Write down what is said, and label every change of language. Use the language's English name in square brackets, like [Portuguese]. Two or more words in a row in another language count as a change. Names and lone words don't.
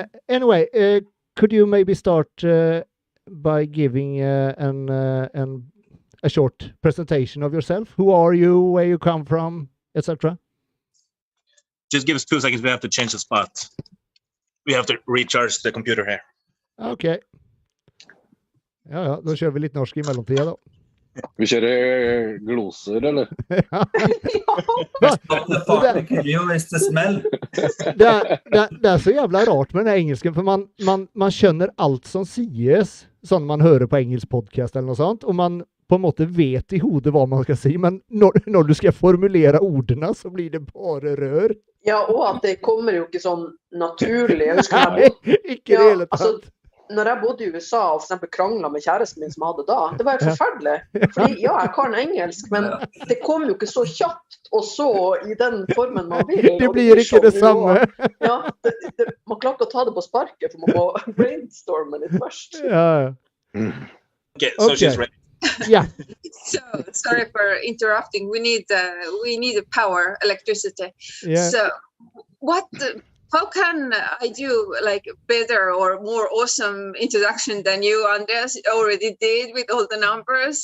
[English] Anyway, could you maybe start by giving a short presentation of yourself? Who are you? Where you come from, etc. Just give us 2 seconds. We have to change the spot. We have to recharge the computer here. Okay. [Swedish] Ja, då kör vi lite norsk i mellantida då. [Norwegian] Vi kjører gloser, eller? Hvis det smell. [Swedish] Det är så jävla rart med den här engelskan, för man känner allt som sies, som man hör på engelsk podcast eller något sånt, och man [Norwegian] på en måte vet i hodet [Swedish] vad man ska säga, men när du ska formulera orden så blir det bara rör. [Norwegian] Ja, og at det kommer jo ikke sånn naturlig. Jeg husker Ikke det hele tatt. Når jeg bodde i USA og for eksempel kranglet med kjæresten min som jeg hadde da, det var helt forferdelig. Fordi ja, jeg kan engelsk, men det kom jo ikke så kjapt og så i den formen man vil. Det blir ikke det samme. Ja, man klarer ikke å ta det på sparket, for man må brainstorme litt først. Ja. [English] Okay, so she's ready. Yeah. So sorry for interrupting. We need power, electricity. Yeah. So how can I do like better or more awesome introduction than you, Andreas, already did with all the numbers?